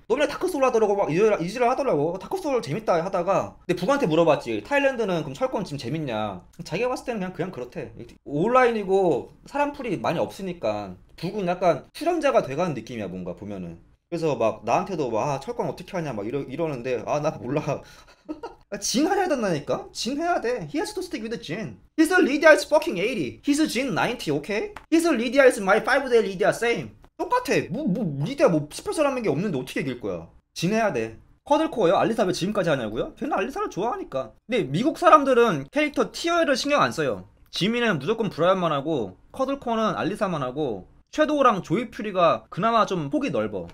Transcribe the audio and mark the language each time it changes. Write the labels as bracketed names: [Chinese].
[Korean] 너 맨날 다크소울 하더라고 막 이지랄 하더라고. 다크소울 재밌다 하다가 근데 북한테 물어봤지. 타일랜드는 그럼 철권 지금 재밌냐? 자기가 봤을 때는 그냥 그렇대. 온라인이고 사람풀이 많이 없으니까 북은 약간 출연자가 돼가는 느낌이야 뭔가 보면은. 그래서 막 나한테도 막 철권 어떻게 하냐 막 이러는데 아 나 몰라. 진 해야 된다니까? 진 해야 돼. [English] He has to stick with the Jin. His Lydia is fucking 80. His Jin 90, okay? His Lydia is my 5-day Lydia same. [Korean] 똑같아. 리디아 스페셜한 게 없는데 어떻게 이길 거야? 진 해야 돼. 쿼들코어요? 알리사 왜 지금까지 하냐고요? 걔는 알리사를 좋아하니까. 근데 미국 사람들은 캐릭터 티어를 신경 안 써요. 지민은 무조건 브라이언만 하고 쿼들코어는 알리사만 하고 섀도우랑 조이 퓨리가 그나마 좀 폭이 넓어.